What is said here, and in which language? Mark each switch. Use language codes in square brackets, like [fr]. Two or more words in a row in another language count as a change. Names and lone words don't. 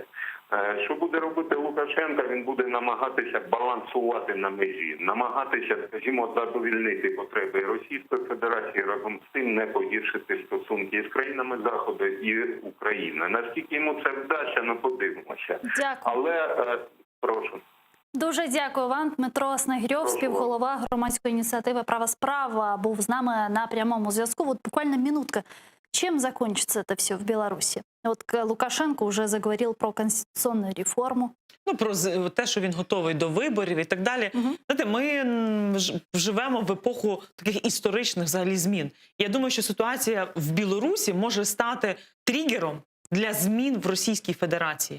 [uk] Що буде робити Лукашенко? Він буде намагатися балансувати на межі, намагатися, скажімо, задовільнити потреби Російської Федерації, разом з тим не погіршити стосунки із країнами Заходу і України. Наскільки йому це вдасться, ми подивимося. Дякую. Але, прошу. Дуже дякую вам. Дмитро Снегирьов, співголова громадської ініціативи «Права справа», був з нами на прямому зв'язку. [ru] Вот буквально минутка. Чем закончится это все в Беларуси? Вот Лукашенко уже заговорил про конституционную реформу. [uk] Ну, про те, що він готовий до виборів і так далі. Знаєте, ми живемо в епоху таких історичних взагалі змін. Я думаю, що ситуація в Білорусі може стати тригером для змін в Російській Федерації.